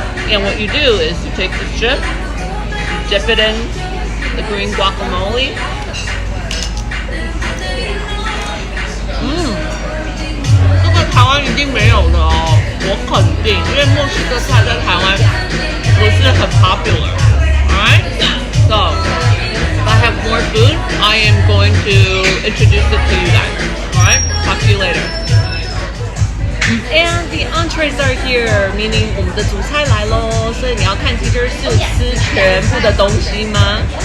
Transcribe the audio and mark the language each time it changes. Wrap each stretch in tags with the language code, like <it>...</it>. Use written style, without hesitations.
<en>And what you do is you take the chip, you dip it in the green guacamole.</en> <zh>这个台湾一定没有的哦，我肯定，因为墨西哥菜在台湾不是很 popular.</zh> <en>Alright? So, if I have more food, I am going to introduce it to you guys. Alright? Talk to you later. And the entrees are here, meaning</en> <zh>我们的主菜来咯，所以你要看 Teacher Sue 吃全部的东西吗？</zh>